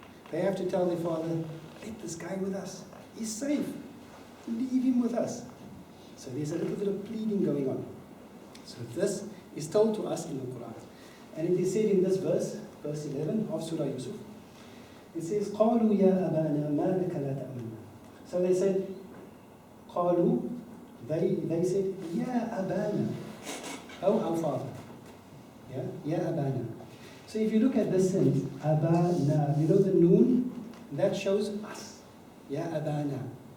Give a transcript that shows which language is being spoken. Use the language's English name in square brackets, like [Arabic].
[English] They have to tell their father, let this guy with us. He's safe. Leave him with us. So there's a little bit of pleading going on. So this is told to us in the Quran. And it is said in this verse 11 of Surah Yusuf. It says, [Arabic] قَالُوا يَا أَبَانَا مَا لَكَ لَا تَأْمَنَّا. [English] So they said, [Arabic] قَالُوا, [English] they said, [Arabic] يَا أَبَانَا. [English] Oh, our father. Yeah? [Arabic] يَا أَبَانَا. [English] So if you look at this sentence, أَبَانَا, you know the noon? That shows us. [Arabic] يَا أَبَانَا.